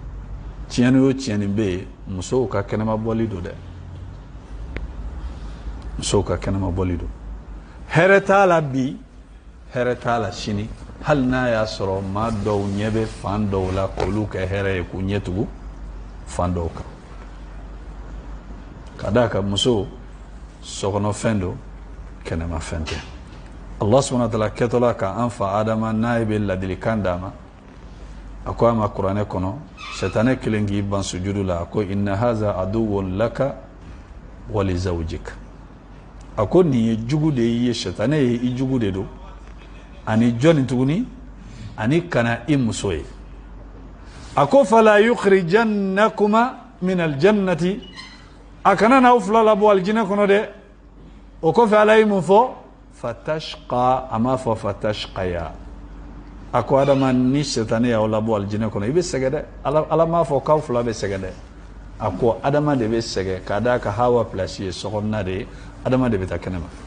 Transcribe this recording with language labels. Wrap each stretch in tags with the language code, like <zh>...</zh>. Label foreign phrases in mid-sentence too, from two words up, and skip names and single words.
<bm>tiɲɛni o tiɲɛni bɛ yen musow ka kɛnɛma bɔli don dɛ musow ka kɛnɛma bɔli don hɛrɛ t'a la bi hɛrɛ t'a la sini hali n'a y'a sɔrɔ maa dɔw ɲɛ bɛ fan dɔw la k'olu kɛ hɛrɛ ye k'u ɲɛ tugu fan dɔw kan ka d'a kan muso sokɔnɔfɛn don kɛnɛmafɛn tɛ</bm> <ar>الله سبحانه وتعالى</ar> <bm>kɛtɔla ka an fa Adama n'a ye bɛ ladilikan d'a ma a ko a ma kuranɛ kɔnɔ sɛtanɛ kelen k'i ban sujudu la a ko</bm> <ar>إن هذا عدو لك ولزوجك</ar> <bm>a ko nin ye jugu de ye sɛtanɛ ye i jugu de don ani jɔnni tuguni ani kana i muso ye a ko</bm> <ar>فلا يخرجنكما من الجنة</ar> <bm>a kana n'aw fila labɔ alijinɛ kɔnɔ dɛ o kɔfɛ Ala ye mun fɔ fatashqa a m'a fɔ fatashqaya a ko Adama ni sɛtanɛ y'aw labɔ alijinɛ kɔnɔ i bɛ sɛgɛn dɛ Ala m'a fɔ k'aw fila bɛ sɛgɛn dɛ a ko Adama de bɛ sɛgɛn k'a d'a ka Hawa place ye sokɔnɔna de ye Adama de bɛ taa kɛnɛma</bm>